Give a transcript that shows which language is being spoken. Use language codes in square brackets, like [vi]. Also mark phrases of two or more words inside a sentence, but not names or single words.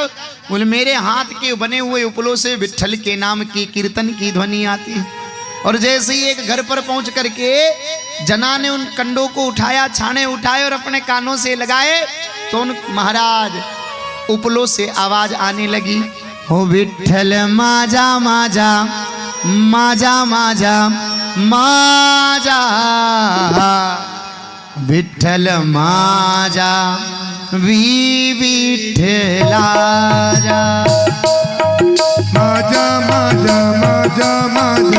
[hi] बोले मेरे हाथ के बने हुए उपलों से विठ्ठल के नाम की कीर्तन की ध्वनि आती है। और जैसे ही एक घर पर पहुंच करके जना ने उन कंडों को उठाया, छाने उठाए और अपने कानों से लगाए तो उन महाराज उपलों से आवाज आने लगी, [mr] हो विठ्ठल माजा माजा माजा माजा माजा विठ्ठल माजा विठ्ठलाजा। माजा माजा माजा माजा